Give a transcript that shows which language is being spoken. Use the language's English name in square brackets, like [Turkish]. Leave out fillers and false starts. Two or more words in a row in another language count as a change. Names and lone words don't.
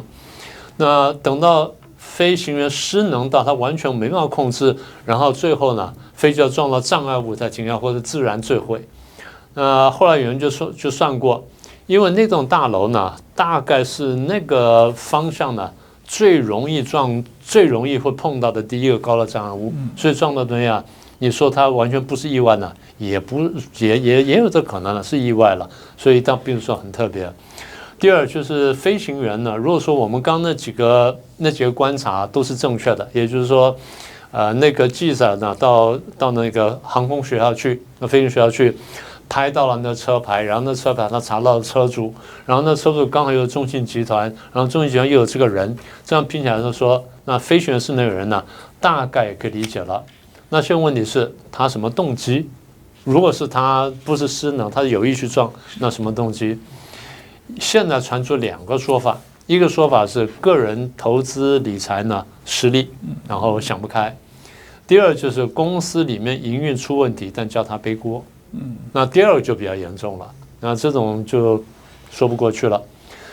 [Chinese] 那等到飛行員失能到他完全沒辦法控制，然後最後呢，飛機要撞到障礙物才停下，或者自然墜毀。後來有人就算過，因為那棟大樓呢，大概是那個方向呢最容易會碰到的第一個高的障礙物，所以撞到東西啊，你說它完全不是意外呢，也有這可能了，是意外了，所以倒並不是說很特別。第二就是飛行員呢，如果說我們剛那幾個觀察都是正確的，也就是說，那個記者呢到那個航空學校去，飛行學校去，拍到了那車牌，然後那車牌他查到了車主，然後那車主剛好有中信集團，然後中信集團又有這個人，這樣拼起來就說，那飛行員是那個人呢，大概也可以理解了。那現在問題是他什麼動機？如果是他不是失能，他是有意去撞，那什麼動機？現在傳出兩個說法，一個說法是個人投資理財呢失利，然後想不開；第二就是公司裡面營運出問題，但叫他背鍋。那第二個就比較嚴重了，那這種就說不過去了。